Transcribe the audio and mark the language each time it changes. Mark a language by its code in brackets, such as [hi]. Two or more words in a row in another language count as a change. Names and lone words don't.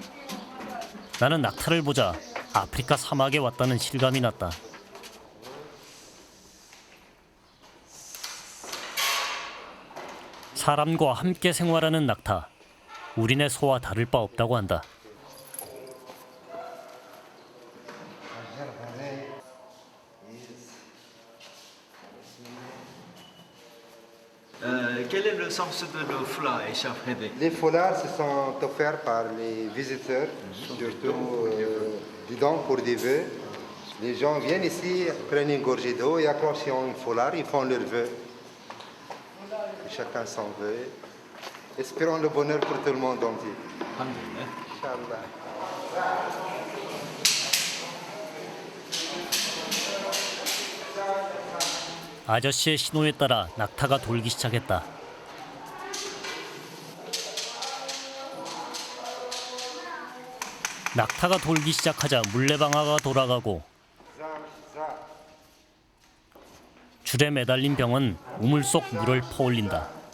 [ko] 나는 낙타를 보자 아프리카 사막에 왔다는 실감이 났다. 사람과 함께 생활하는 낙타. 우리네 소와 다를 바 없다고 한다. [fr] Quel est le sens de nos foulards et écharpes? Les foulards se sont offerts par les visiteurs, surtout disons pour des vœux. Les gens viennent ici, prennent une gorgée d'eau et accrochent un foulard, ils font leurs vœux. Chacun son vœu. Espérons le bonheur pour tout le monde entier. [ar] Inch'Allah. [ko] 아저씨의 신호에 따라 낙타가 돌기 시작했다. 낙타가 돌기 시작하자 물레방아가 돌아가고 줄에 매달린 병은 우물 속 물을 퍼올린다.